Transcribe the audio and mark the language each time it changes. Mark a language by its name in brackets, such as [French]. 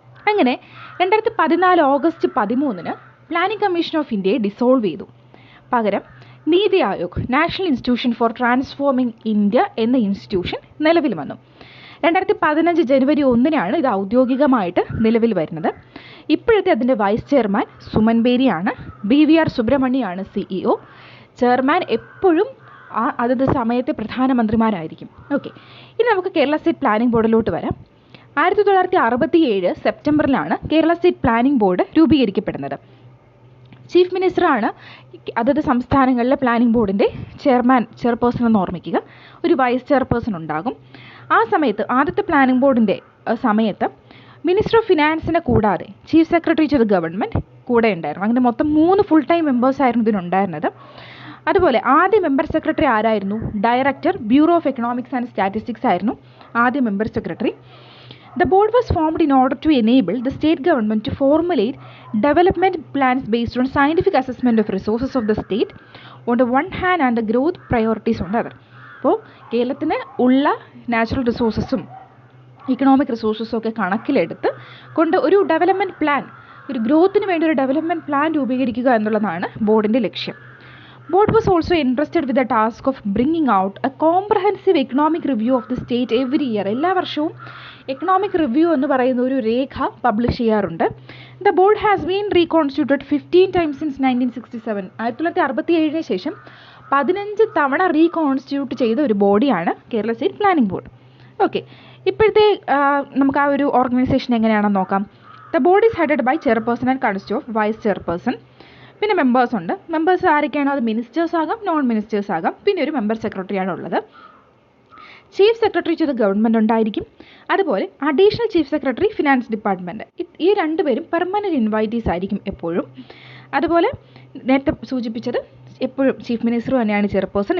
[Malayalam] അങ്ങനെ 2014 August 13 planning commission of ഇന്ത്യയെ dissolve ചെയ്തു. പകരം NITI Aayog, national institution for transforming India എന്ന ഇൻസ്റ്റിറ്റ്യൂഷൻ നിലവിൽ വന്നു. 2015 ജനുവരി 1 ഇത് ഔദ്യോഗികമായിട്ട് നിലവിൽ വരുന്നത്. ഇപ്പോഴത്തെ അതിൻ്റെ vice chairman Suman ബേരിയാണ്. BVR സുബ്രഹ്മണ്യമാണ് CEO. Chairman എപ്പോഴും അതത് സമയത്തെ പ്രധാനമന്ത്രിമാരായിരിക്കും. ഓക്കെ, ഇനി നമുക്ക് കേരള സ്റ്റേറ്റ് പ്ലാനിംഗ് ബോർഡിലോട്ട് വരാം. 1967 സെപ്റ്റംബറിലാണ് Kerala state planning board രൂപീകരിക്കപ്പെടുന്നത്. Chief മിനിസ്റ്ററാണ് അതത് സംസ്ഥാനങ്ങളിലെ പ്ലാനിംഗ് ബോർഡിൻ്റെ ചെയർപേഴ്സൺ എന്ന് ഓർമ്മിക്കുക. ഒരു വൈസ് ചെയർപേഴ്സൺ ഉണ്ടാകും. ആ സമയത്ത് ആദ്യത്തെ പ്ലാനിംഗ് ബോർഡിൻ്റെ സമയത്ത് മിനിസ്റ്റർ ഓഫ് ഫിനാൻസിനെ കൂടാതെ chief secretary to the government കൂടെ ഉണ്ടായിരുന്നു. അങ്ങനെ മൊത്തം 3 ഫുൾ ടൈം മെമ്പേഴ്സായിരുന്നു ഇതിനുണ്ടായിരുന്നത്. അതുപോലെ ആദ്യ മെമ്പർ സെക്രട്ടറി ആരായിരുന്നു? Director, bureau of economics and statistics ആയിരുന്നു ആദ്യ member secretary. [English] The board was formed in order to enable the state government to formulate development plans based on scientific assessment of resources of the state on the one hand and the growth priorities on the other. [Malayalam] അപ്പോൾ കേരളത്തിന് ഉള്ള natural റിസോഴ്സസും economic റിസോഴ്സസും ഒക്കെ കണക്കിലെടുത്ത് കൊണ്ട് ഒരു development plan, ഒരു ഗ്രോത്തിന് വേണ്ടി ഒരു ഡെവലപ്മെൻറ്റ് പ്ലാൻ രൂപീകരിക്കുക എന്നുള്ളതാണ് ബോർഡിൻ്റെ ലക്ഷ്യം. [English] Board was also entrusted with the task of bringing out a comprehensive economic review of the state every year. [Malayalam] എല്ലാ വർഷവും എക്കണോമിക് റിവ്യൂ എന്ന് പറയുന്ന ഒരു രേഖ പബ്ലിഷ് ചെയ്യാറുണ്ട്. [English] The board has been reconstituted 15 times since 1967. [Malayalam] 1967 ശേഷം 15 തവണ റീകോൺസ്റ്റിറ്റ്യൂട്ട് ചെയ്ത ഒരു ബോഡിയാണ് Kerala state planning board. Okay, ഇപ്പോഴത്തെ നമുക്ക് ആ ഒരു ഓർഗനൈസേഷൻ എങ്ങനെയാണെന്ന് നോക്കാം. [English] The board is headed by chairperson and consist of vice chairperson. [Malayalam] പിന്നെ മെമ്പേഴ്സ് ഉണ്ട്. മെമ്പേഴ്സ് ആരൊക്കെയാണോ? അത് മിനിസ്റ്റേഴ്സ് ആകാം, നോൺ മിനിസ്റ്റേഴ്സ് ആകാം. പിന്നെ ഒരു മെമ്പർ സെക്രട്ടറിയാണ് ഉള്ളത്. Chief secretary to the government ഉണ്ടായിരിക്കും. അതുപോലെ additional chief secretary finance department. ഈ രണ്ടുപേരും പെർമനൻറ്റ് ഇൻവൈറ്റീസ് ആയിരിക്കും എപ്പോഴും. അതുപോലെ നേരത്തെ സൂചിപ്പിച്ചത് എപ്പോഴും ചീഫ് മിനിസ്റ്റർ തന്നെയാണ് ചെയർപേഴ്സൺ.